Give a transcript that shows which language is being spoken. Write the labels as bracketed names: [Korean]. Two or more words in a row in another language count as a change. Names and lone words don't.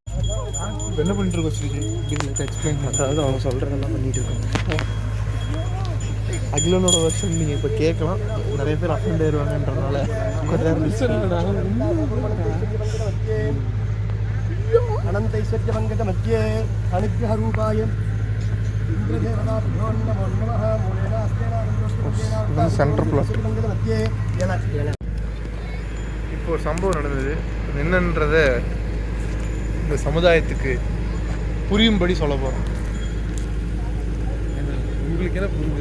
[Tamil] என்ன பண்ணிட்டு இருக்கோம் ஸ்ரீஜி? எக்ஸ்பிளைன். அதாவது அவங்க சொல்கிறதெல்லாம் பண்ணிகிட்டு இருக்கோம். அகிலனோட வருஷன் நீங்கள் இப்போ கேட்கலாம். நிறைய பேர் அஃபண்ட் ஆயிடுவாங்கன்றதுனால கொஞ்சம் நேரம் [Sanskrit] अनंत ऐश्वर्य मंगत मध्य अनुग्रह रूपाय [English] center flat. [Tamil] இப்போ ஒரு சம்பவம் நடந்தது. என்னன்றத இந்த சமுதாயத்துக்கு புரியும்படி சொல்ல போகிறோம். உங்களுக்கு என்ன புரிஞ்சுதா?